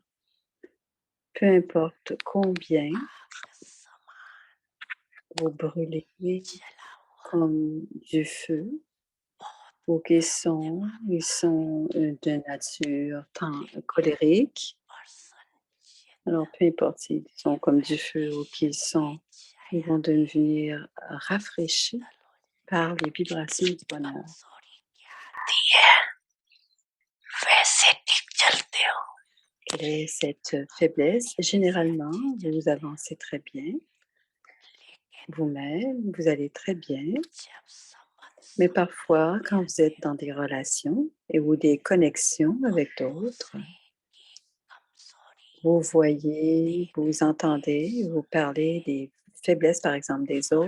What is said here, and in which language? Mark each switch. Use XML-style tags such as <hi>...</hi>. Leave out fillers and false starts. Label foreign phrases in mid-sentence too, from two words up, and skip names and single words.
<fr>Peu importe combien vous brûlez comme du feu, ou qu'ils sont de nature colérique. Alors, peu importe s'ils sont comme du feu ou ils vont devenir rafraîchis par les vibrations du bonheur.</fr> <hi>वैसे ठीक चलते हो</hi> <fr>Quelle est cette faiblesse? Généralement, vous avancez très bien. Vous-même, vous allez très bien. Mais parfois, quand vous êtes dans des relations ou des connexions avec d'autres, vous voyez, vous entendez, vous parlez des faiblesses, par exemple, des autres.</fr>